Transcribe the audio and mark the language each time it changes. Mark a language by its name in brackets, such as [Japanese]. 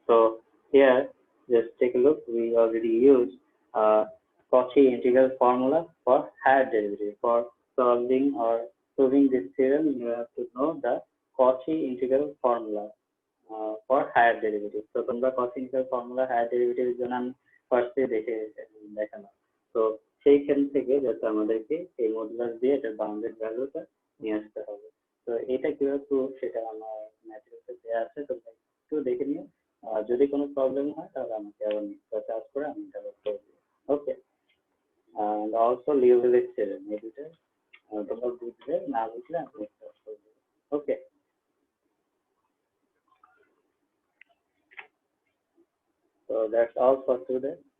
[English] So here, just take a look. We already used Cauchy integral formula for higher derivative. For solving or proving this theorem, you have to know the Cauchy integral formula for higher derivative. [Bangla] So তোমরা Cauchy integral formula higher derivative এর জন্য আমি ফার্স্টে দেখালাম। তো সেইখান থেকে যাতে আমাদেরকে এই মডুলাস দিয়ে এটা বাউন্ডেড ভ্যালুটা নিয়ে আসতে হবে। তো এটা কিভাবে প্রুফ সেটা আমার ম্যাটেরিয়ালসে দেওয়া আছে, তোমরা একটু দেখে নিও। যদি কোনো প্রবলেম হয় তাহলে আমাকে আবার নেক্সট চার্জ করে আমি এটা করে দেবো। ওকে, [English] and also Liouville theorem, [Bangla] এই দুটো তোমরা বুঝলে, না বুঝলে আমি নেক্সট চার্জ করে দেবো। [English] Okay, so that's all for today.